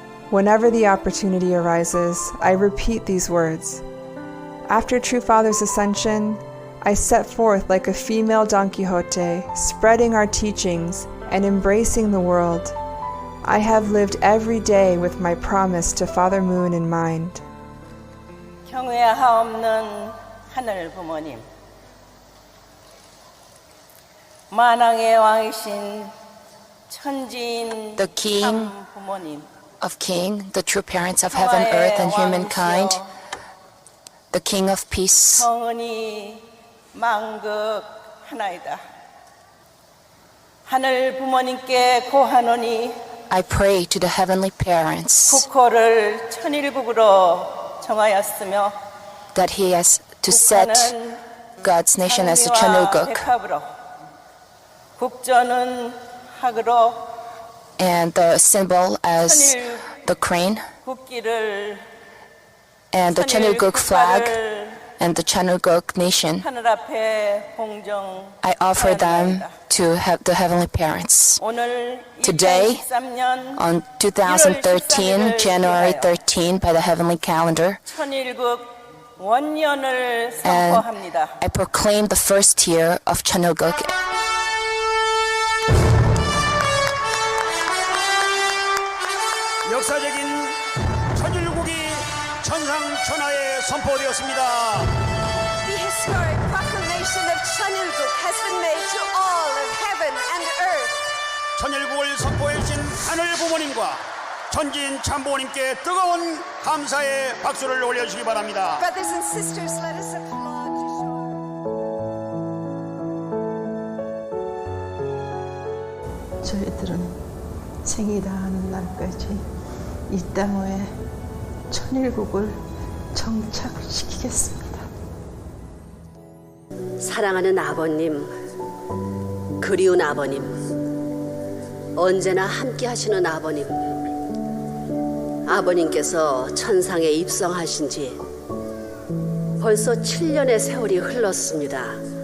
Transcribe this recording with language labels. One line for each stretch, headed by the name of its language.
English: Whenever the opportunity arises, I repeat these words. After True Father's ascension, I set forth like a female Don Quixote, spreading our teachings and embracing the world. I have lived every day with my promise to Father Moon in mind.
Korean: 경외하옵는 하늘 부모님, 만왕의 왕이신 천지인
English: The King
Korean: 참 부모님,
English: of King, the true parents of heaven, earth, and humankind, the King of peace,
Korean: 성은이 만극 하나이다. 하늘 부모님께 고하노니
English: I pray to the heavenly parents
Korean: 국호를 천일국으로 정하였으며
English: that He has to set
Korean: 국화는
English: God's nation as a
Korean: 장미와
English: Chanuguk,
Korean: 백합으로, 국전은 학으로
English: and the symbol as the crane,
Korean: 국기를
English: and the Chanuguk flag,
Korean: 국가를
English: and the Chanuguk nation.
Korean: 하늘 앞에 봉정.
English: I offer them to the heavenly parents.
Korean: 오늘
English: Today,
Korean: 2013년
English: on 2013, January 13, by the heavenly calendar,
Korean: 천일국 원년을
English: and
Korean: 선포합니다.
English: I proclaim the first year of Chanuguk.
Korean: 역사적인 천일국이 천상천하에 선포되었습니다.
English: The historic proclamation of Chanilguk has been made to all of heaven and earth.
Korean: 천일국을 선포해 주신 하늘 부모님과 전진 참부모님께 뜨거운 감사의 박수를 올려주시기 바랍니다.
English: Brothers and sisters, let us applaud to show.
Korean: 저희들은 생이 다하는 날까지 이 땅에 천일국을 정착시키겠습니다. 사랑하는 아버님, 그리운 아버님, 언제나 함께 하시는 아버님, 아버님께서 천상에 입성하신 지 벌써 7년의 세월이 흘렀습니다.